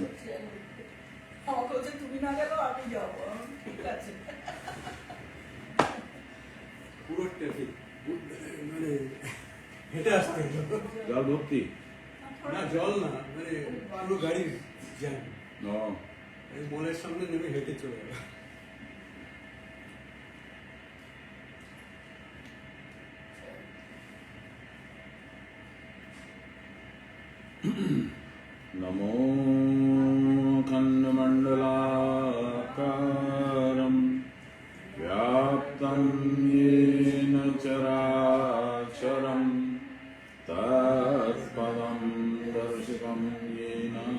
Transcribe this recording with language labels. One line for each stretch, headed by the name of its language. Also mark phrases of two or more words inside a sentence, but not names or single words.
Bangla: আমাকে বলছে তুমি না গেলেও আমি যাবো। ঠিক আছে। পুরো ট্রাফিক মানে হেঁটে আসতে হলো। জল ভর্তি? না জল না, মানে পুরো গাড়ি জ্যাম। ও, এই মলের সামনে নেমে হেঁটে চলে গেল।
Sanskrit: नमो खण्डमण्डलाकारं व्याप्तं येन चराचरं तत्पदं दर्शितं येन